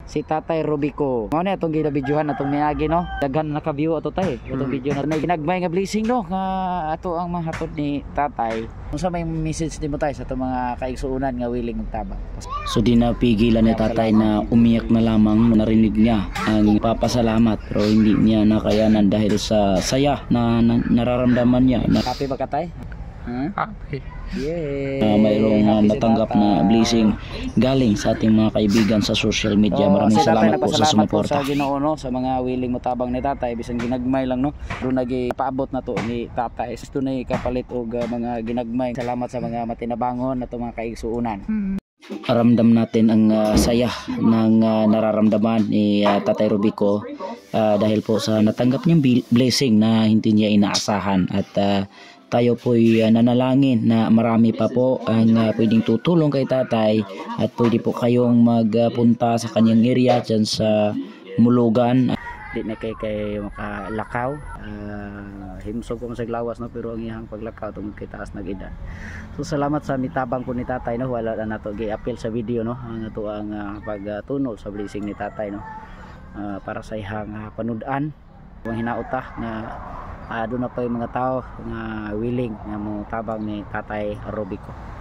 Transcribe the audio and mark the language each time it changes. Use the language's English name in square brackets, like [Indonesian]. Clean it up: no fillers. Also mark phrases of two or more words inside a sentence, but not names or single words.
[Cebuano] si Tatay Rubico. Mao ni atong gidabidyohan atong niagi no. Daghan naka-view ato tay. Atong video na ginagmay nga blessing no nga ato ang mahatod ni Tatay. Unsa may message nimo tay sa atong mga kaigsuonan nga willing magtabang? [Filipino] So di na pigilan ni Tatay na umiyak na lamang nung narinig niya ang papasalamat, pero hindi niya nakayanan dahil sa saya na nararamdaman niya na [Cebuano] Happy ba ka tay? Happy. Yay! [Filipino] mayroong [Cebuano] Happy si [Filipino] natanggap [Cebuano] Tatay. [Filipino] na blessing galing sa ating mga kaibigan sa [English] social media. [Filipino] Maraming si Tatay, salamat po sa nagpasalamat po sumuporta. [Cebuano] sa Ginoo no, sa mga willing motabang ni Tatay bisan ginagmay lang no. Doon paabot na to ni Tatay. Ito na kapalit og mga ginagmay. Salamat sa mga matinabangon na mga kaigsuonan. [Filipino] Ramdam natin ang saya ng nararamdaman ni Tatay Rubico dahil po sa natanggap niyang blessing na hindi niya inaasahan, at tayo po'y nanalangin na marami pa po ang pwedeng tutulong kay Tatay, at pwede po kayong magpunta sa kanyang area dyan sa Mulugan. [Cebuano] Di na kay makalakaw. Himsog ko sa lawas no, pero ang iyang paglakaw tungod kay taas na gid. So salamat sa mitabang po ni Tatay no, wala na nato gi-appeal sa video no, ang ato ang pagtunol sa blessing ni Tatay no. Para sa ihang panudan, ang hinauta nga doon na pa yung mga tao nga willing nga mo tabang ni Tatay Rubico.